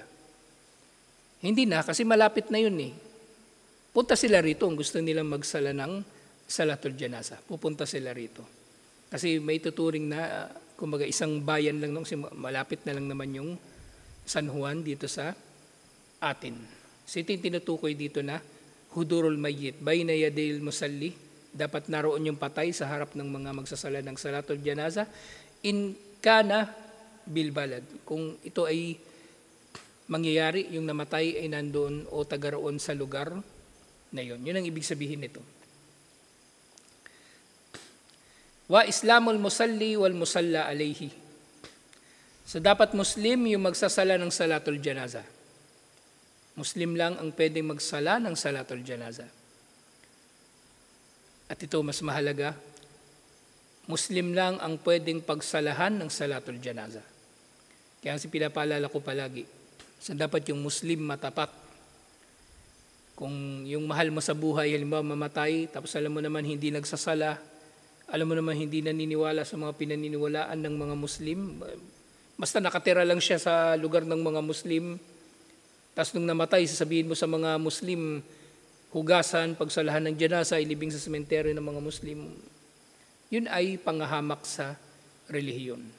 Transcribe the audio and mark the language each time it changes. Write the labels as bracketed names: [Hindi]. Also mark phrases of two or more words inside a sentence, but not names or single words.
[Filipino] Hindi na, kasi malapit na yun eh. Punta sila rito kung gusto nilang magsala ng [Arabic] صلاة الجنازة. [Filipino] Pupunta sila rito. Kasi may tuturing na, kumbaga isang bayan lang, malapit na lang naman yung San Juan dito sa atin. So ito yung tinutukoy dito na [Arabic] حضور الميت بين يدي المصلي, [Filipino] dapat naroon yung patay sa harap ng mga magsasala ng [Arabic] صلاة الجنازة, إن كان بالبلد. [Filipino] Kung ito ay mangyayari, yung namatay ay nandoon o taga roon sa lugar na yun. Yun ang ibig sabihin nito. [Arabic] وإسلام المصلي والمصلى عليه. [Filipino] So dapat Muslim yung magsasala ng [Arabic] صلاة الجنازة. [Filipino] Muslim lang ang pwedeng magsala ng [Arabic] صلاة الجنازة. [Filipino] At ito mas mahalaga, Muslim lang ang pwedeng pagsalahan ng [Arabic] صلاة الجنازة. [Filipino] Kaya kasi pinapaalala ko palagi, so dapat yung Muslim matapat. Kung yung mahal mo sa buhay, halimbawa mamatay, tapos alam mo naman hindi nagsasala, alam mo naman hindi naniniwala sa mga pinaniniwalaan ng mga Muslim, basta nakatira lang siya sa lugar ng mga Muslim, tapos nung namatay, sasabihin mo sa mga Muslim, hugasan, pagsalahan ng janasa, ilibing sa sementeryo ng mga Muslim, yun ay panghahamak sa relihiyon.